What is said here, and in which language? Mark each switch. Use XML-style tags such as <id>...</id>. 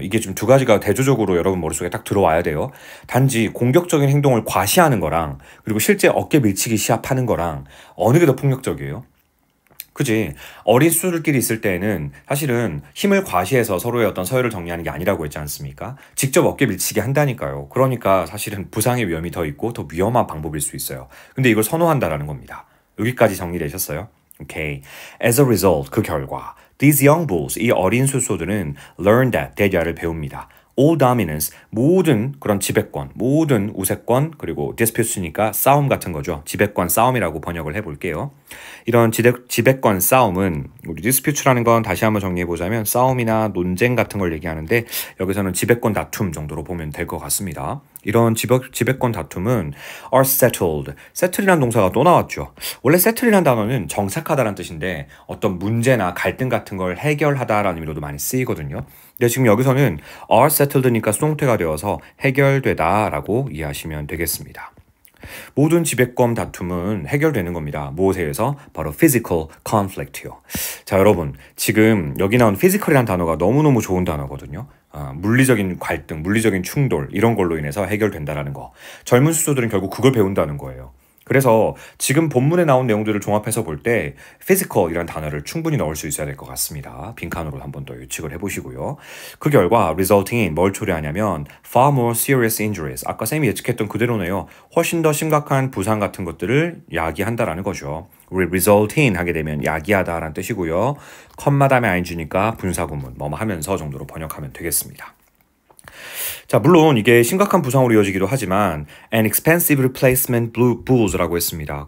<ko>이게 지금 두 가지가 대조적으로 여러분 머릿속에 딱 들어와야 돼요. 단지 공격적인 행동을 과시하는 거랑 그리고 실제 어깨 밀치기 시합하는 거랑 어느 게 더 폭력적이에요? 그지? 어린 수들끼리 있을 때에는 사실은 힘을 과시해서 서로의 어떤 서열을 정리하는 게 아니라고 했지 않습니까? 직접 어깨 밀치게 한다니까요. 그러니까 사실은 부상의 위험이 더 있고 더 위험한 방법일 수 있어요. 근데 이걸 선호한다라는 겁니다. 여기까지 정리되셨어요? 오케이.</ko> <en>As a result,</en> <ko>그 결과</ko> <en>These young bulls,</en> <ko>이 어린 수소들은</ko> <en>learn that,</en> <ko>대자를 배웁니다.</ko> <en>All dominance,</en> <ko>모든 그런 지배권, 모든 우세권, 그리고 disputes니까 싸움 같은 거죠. 지배권 싸움이라고 번역을 해볼게요. 이런 지배권 싸움은 우리 disputes라는 건 다시 한번 정리해보자면 싸움이나 논쟁 같은 걸 얘기하는데 여기서는 지배권 다툼 정도로 보면 될 것 같습니다. 이런 지배권 다툼은 are settled. settle이라는 동사가 또 나왔죠. 원래 settle이라는 단어는 정착하다라는 뜻인데 어떤 문제나 갈등 같은 걸 해결하다라는 의미로도 많이 쓰이거든요. 근데 지금 여기서는 are settled니까 수동태가 되어서 해결되다라고 이해하시면 되겠습니다. 모든 지배권 다툼은 해결되는 겁니다. 무엇에 의해서? 바로 physical conflict요. 자, 여러분, 지금 여기 나온 physical이라는 단어가 너무너무 좋은 단어거든요. 물리적인 갈등, 물리적인 충돌 이런 걸로 인해서 해결된다라는 거. 젊은 수소들은 결국 그걸 배운다는 거예요. 그래서 지금 본문에 나온 내용들을 종합해서 볼 때 physical이라는 단어를 충분히 넣을 수 있어야 될 것 같습니다. 빈칸으로 한 번 더 예측을 해보시고요. 그 결과</ko> <en>resulting in</en> <ko>뭘 초래하냐면</ko> <en>far more serious injuries.</en> <ko>아까 쌤이 예측했던 그대로네요. 훨씬 더 심각한 부상 같은 것들을 야기한다라는 거죠. 우리 result in 하게 되면 야기하다라는 뜻이고요. 컴마 다음에 ing니까 분사구문 뭐뭐 하면서 정도로 번역하면 되겠습니다. 자, 물론 이게 심각한 부상으로 이어지기도 하지만</ko> <en>an expensive replacement bulls</en> <ko>라고 했습니다.</ko>